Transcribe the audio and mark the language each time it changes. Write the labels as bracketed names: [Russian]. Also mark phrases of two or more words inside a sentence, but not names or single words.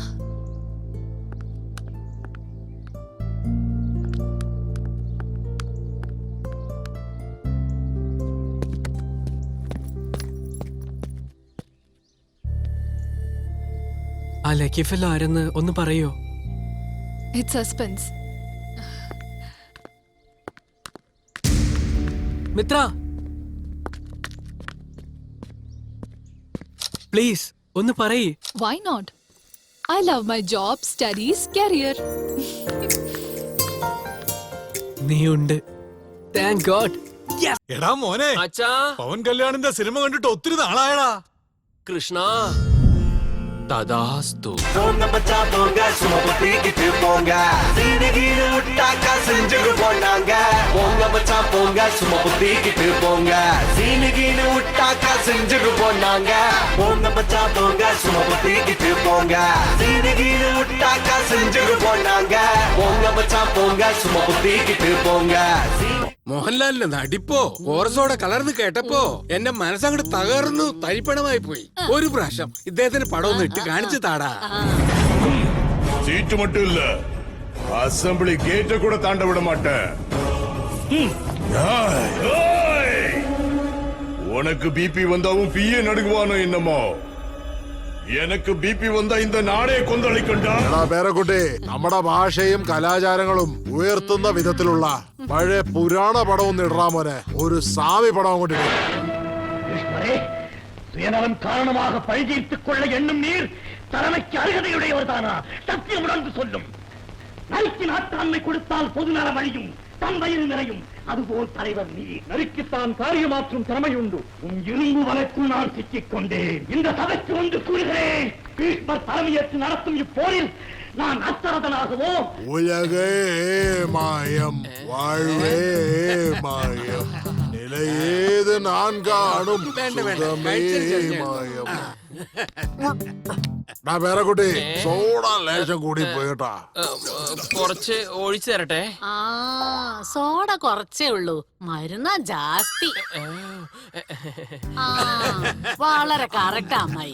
[Malayalam] ആ [English] lucky fellow [Malayalam] ആരെന്ന് ഒന്ന് പറയോ? [English] It's suspense. [Malayalam] മിത്ര, പ്ലീസ് ഒന്ന് പറയ്. [English] Why not? I love my job, studies, career. [Malayalam] നീ ഉണ്ട്. [English] Thank God. [Malayalam] എടാ മോനെ, അച്ഛാ. പവൻ കല്യാണിന്റെ സിനിമ കണ്ടിട്ട് ഒത്തിരി നാളായടാ. കൃഷ്ണ തഥാസ്തു. [Tamil] போங்க மச்சா போங்க சும்மா தூக்கிட்டு போங்க சீனகிரி விட்டாக்கா செஞ்சுட்டு போனாங்க போங்க மச்சா போங்க சும்மா தூக்கிட்டு போங்க சீனகிரி விட்டாக்கா செஞ்சுட்டு போனாங்க போங்க மச்சா போங்க சும்மா தூக்கிட்டு போங்க சீனகிரி விட்டாக்கா செஞ்சுட்டு போனாங்க போங்க மச்சா போங்க சும்மா தூக்கிட்டு போங்க [Malayalam] മോഹൻലാലിന്റെ നടിപ്പോ കോറസോടെ കലർന്ന് കേട്ടപ്പോ എന്റെ മനസ്സങ്ങോട്ട് തകർന്നു തരിപ്പണമായി പോയി. ഒരു പ്രാവശ്യം ഇദ്ദേഹത്തിന് പടം ഒന്ന് ഇട്ട് കാണിച്ചു താടാ. [Tamil] சீட்டு மட்டும் இல்ல, அசெம்பிளி கேட்ட கூட தாண்ட விட மாட்டேன். உனக்கு பிபி வந்தாவும் பிஏ நடுங்குவானோ என்னமோ, எனக்கு பிபி வந்த இந்த நாடே கொந்தளிக்கண்ட. [Malayalam] പേരക്കുട്ടി, നമ്മുടെ ഭാഷയും കലാചാരങ്ങളും ഉയർത്തുന്ന വിധത്തിലുള്ള പഴയ പുരാണ പടവും ഇടറാ മോനെ. ഒരു സാമി പടം കൊണ്ട് [Tamil] சுயநலம் காரணமாக பழி தீர்த்துக் கொள்ள எண்ணும் நீர் தலைமைக்கு அருகதையுடையவர்தானா? சத்தியம் உணர்ந்து சொல்லும். நரிக்கு நாட்டாண்மை கொடுத்தால் பொதுநலம் அழியும், தன் வயிறு நிறையும். அதுபோல் தலைவர் நீ. நரிக்குத்தான் காரியமாற்றும் திறமையுண்டு. உன் இரும்பு வலைக்குள் நான் சிக்கிக் கொண்டேன். இந்த சபைக்கு வந்து கூறுகிறேன், பீஷ்மர் தலைமையேற்று நடத்தும் இப்போரில் நான் அச்சரதனாகவோ. உலகே மாயம், வாழ்வே மாயம், நிலையேது நான் காணும் சுகமே மாயம். [Malayalam] പേരക്കുട്ടി, സോഡ ലേശം കൂടി പോയിട്ടാ. കുറച്ച് ഒഴിച്ചു തരട്ടെ. ആ സോഡ കുറച്ചേ ഉള്ളൂ, മരുന്നാ ജാസ്തി. ആ വളരെ കറക്റ്റ് അമ്മായി.